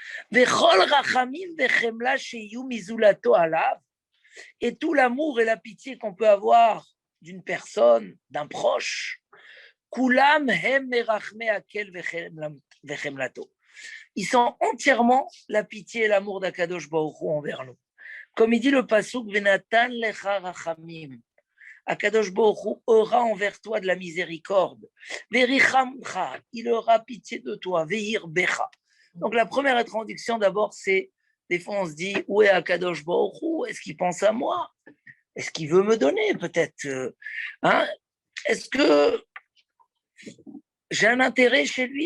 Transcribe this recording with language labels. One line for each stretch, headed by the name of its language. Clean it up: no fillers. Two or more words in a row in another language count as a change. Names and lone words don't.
French: Et tout l'amour et la pitié qu'on peut avoir d'une personne, d'un proche, ils sont entièrement la pitié et l'amour d'Akadosh Baruch Hu envers nous. Comme il dit le pasuk,
Hebrew: ונתן לך רחמים.
French: Akadosh Baruch Hu aura envers toi de la miséricorde. Verichamcha, il aura pitié de toi.
Hebrew: והרבך.
French: Donc la première introduction d'abord, c'est, des fois on se dit, où est Akadosh Baruch Hu? Est-ce qu'il pense à moi? Est-ce qu'il veut me donner peut-être? Est-ce que j'ai un intérêt chez lui?